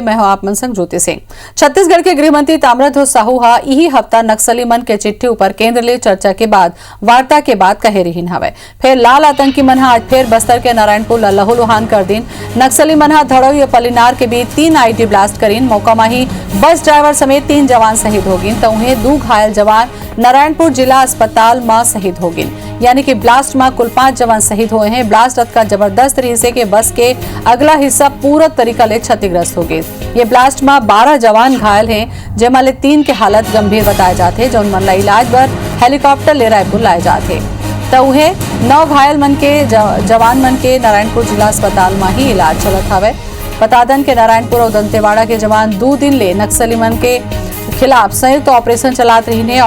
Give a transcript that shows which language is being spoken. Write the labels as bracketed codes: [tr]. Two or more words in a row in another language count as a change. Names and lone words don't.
[hne] मैं हूं आप मन संग ज्योति सिंह। छत्तीसगढ़ के गृह मंत्री ताम्रध्वज साहू हा यही हफ्ता नक्सली मन के चिट्ठी ऊपर केंद्र ले चर्चा के बाद वार्ता के बाद कहे रहीन हवे। फिर लाल आतंकी मन आज फिर बस्तर के नारायणपुर ला लहूलुहान कर दिन। नक्सली मन धड़ोई और पलिनार के बीच 3 आईडी ब्लास्ट करीन। मौका माही बस ड्राइवर समेत 3 जवान शहीद हो गिन तो उन्हें 2 घायल जवान नारायणपुर जिला अस्पताल में शहीद हो गिन। यानी कि ब्लास्ट में कुल 5 जवान शहीद हुए हैं। ब्लास्ट का जबरदस्त हिस्से के बस के अगला हिस्सा पूरा तरीका ले क्षतिग्रस्त हो गए। ये ब्लास्ट में 12 जवान घायल हैं, जेमा ले 3 के हालत गंभीर बताए जाते हैं, जो मन ला इलाज बर हेलीकॉप्टर ले रायपुर लाए जाते तो उन्हें 9 घायल मन के जवान मन के नारायणपुर जिला अस्पताल में ही इलाज चलत हवे। बता दन के नारायणपुर और दंतेवाड़ा के जवान 2 दिन ले नक्सली मन के खिलाफ संयुक्त ऑपरेशन चलात रही ने।